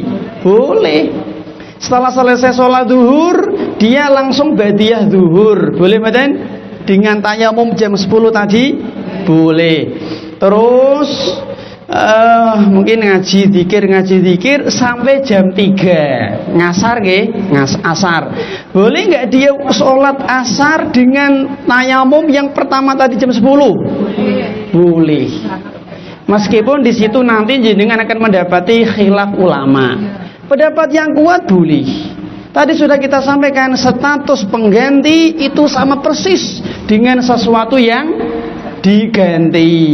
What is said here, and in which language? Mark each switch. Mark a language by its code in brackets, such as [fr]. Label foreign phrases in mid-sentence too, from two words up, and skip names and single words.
[id] Boleh. Setelah selesai sholat zuhur, dia langsung ba'diyah zuhur. Boleh mboten? Dengan tayamum jam 10 tadi. Boleh. Terus mungkin ngaji zikir sampai jam 3 ngasar nggih, asar. Boleh nggak dia sholat asar dengan tayamum yang pertama tadi jam 10? Boleh. Meskipun di situ nanti jenengan akan mendapati khilaf ulama. Pendapat yang kuat boleh. Tadi sudah kita sampaikan status pengganti itu sama persis dengan sesuatu yang diganti.